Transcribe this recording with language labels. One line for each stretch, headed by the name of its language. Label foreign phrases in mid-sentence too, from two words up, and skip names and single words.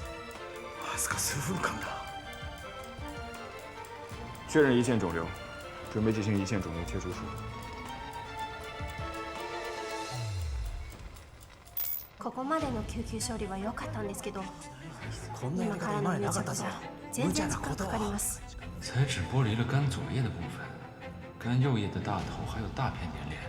Japanese: わずか数分間だ。
Chinese: 确认胰腺肿瘤，准备进行胰腺肿瘤切除术。
Japanese: ここまでの救急処理は良かったんですけど、今からの癒着じゃ全然時間かかります。
Chinese: 才只剥离了肝左叶的部分，肝右叶的大头还有大片粘连。